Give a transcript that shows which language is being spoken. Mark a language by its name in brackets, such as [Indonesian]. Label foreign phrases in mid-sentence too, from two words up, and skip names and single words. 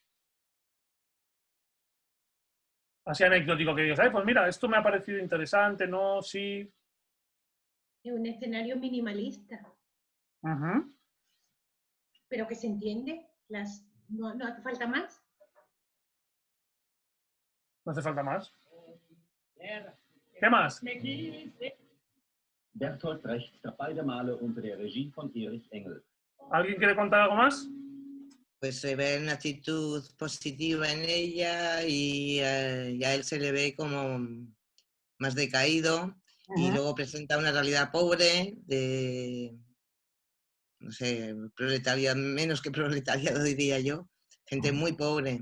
[Spanish] Así anecdótico que digas, pues mira, esto me ha parecido interesante, no, sí. Es un escenario minimalista, pero que se entiende. No hace falta más. No hace falta más. ¿Qué más? [German] Bertolt Brecht, beide Male unter der Regie von Erich Engel. [Spanish] ¿Alguien quiere contar algo más? Pues se ve una actitud positiva en ella y a él se le ve como más decaído y luego presenta una realidad pobre de, no sé, proletariado, menos que proletariado diría yo, gente muy pobre.